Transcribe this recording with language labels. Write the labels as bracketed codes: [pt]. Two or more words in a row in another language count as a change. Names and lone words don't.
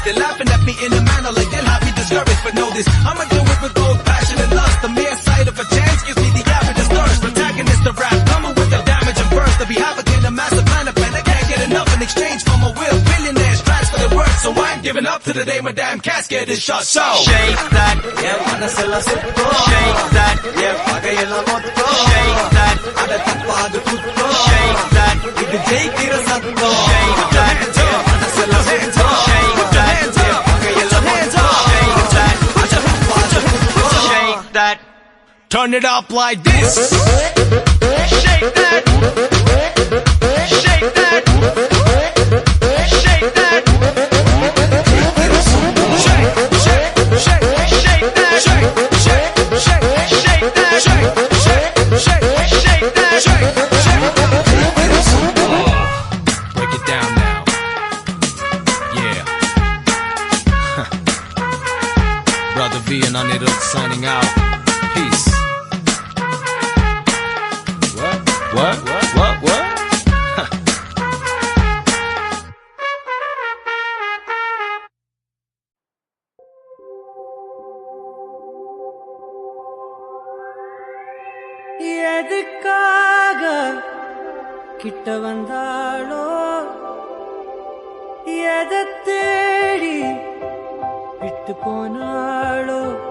[en] They're laughing at me in a manner like they'll have me discouraged. But know this, I'ma do it with both passion and lust. The mere sight of a chance gives me the avidest thirst. Protagonist of rap, coming with the damage and burst. To be havoc in a massive planet, and I can't get enough in exchange for my will. Billionaires transfer their worth, so I ain't giving up to the day my damn casket is shut. So Shake that, [ta] என் மனசெல்லாம் சுத்தம் [en] shake that, [ta] என் பகையெல்லாம் மொத்தம் [en] shake that, [ta] அட தப்பாது குத்தம் [en] shake that, [ta] இது ஜெயிக்கிற சத்தம் [en] shake that, [ta] என் மனசெல்லாம் சுத்தம் [en] shake that, [ta] என் பகையெல்லாம் மொத்தம் [en] shake that, [ta] அட தப்பாது குத்தம் [en] shake that, turn it up like this. shake that, shake that, shake that, [ta] ஜெயிக்கிற சத்தம் [en] Shake, shake, shake, shake that, shake, shake, shake, shake that, shake, shake, shake, shake that, shake, shake. [ta] ஜெயிக்கிற சத்தம் [en] Break it down now. Yeah. Brother V and Anirudh signing out. Peace. What? What? [ta] எதுக்காக கிட்ட வந்தாளோ எதை தேடி விட்டு போனாளோ